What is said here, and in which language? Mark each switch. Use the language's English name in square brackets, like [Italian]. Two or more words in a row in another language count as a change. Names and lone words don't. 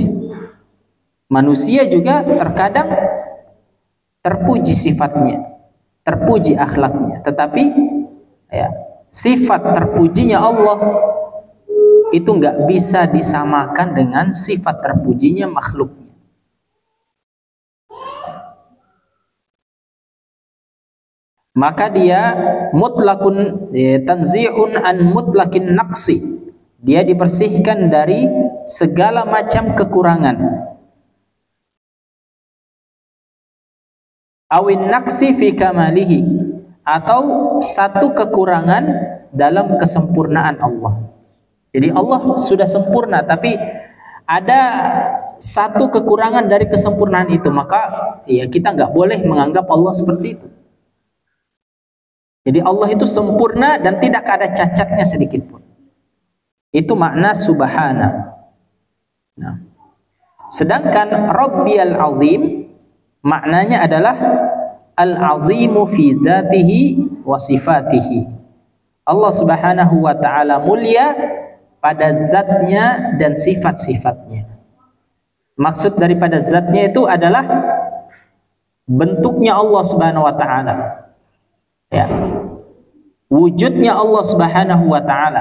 [Indonesian] Manusia juga terkadang terpuji sifatnya, terpuji akhlaknya, tetapi ya, sifat terpujinya Allah itu nggak bisa disamakan dengan sifat terpujinya makhluknya. Maka dia [Arabic] مطلق تنزيه عن مطلق نقص. [Indonesian] Dia dibersihkan dari segala macam kekurangan. [Arabic] أو نقص في كماله, [Indonesian] atau satu kekurangan dalam kesempurnaan Allah. Jadi Allah sudah sempurna, tapi ada satu kekurangan dari kesempurnaan itu, maka ya kita nggak boleh menganggap Allah seperti itu. Jadi Allah itu sempurna dan tidak ada cacatnya sedikit pun. Itu makna subhana. Nah, sedangkan [Arabic] ربي العظيم [Indonesian] maknanya adalah [Arabic] العظيم في ذاته وصفاته. [Indonesian] Allah [Arabic] سبحانه وتعالى [Indonesian] mulia pada zatnya dan sifat-sifatnya. Maksud daripada zatnya itu adalah bentuknya Allah [Arabic] سبحانه وتعالى. [Indonesian] Ya. Wujudnya Allah [Arabic] سبحانه وتعالى.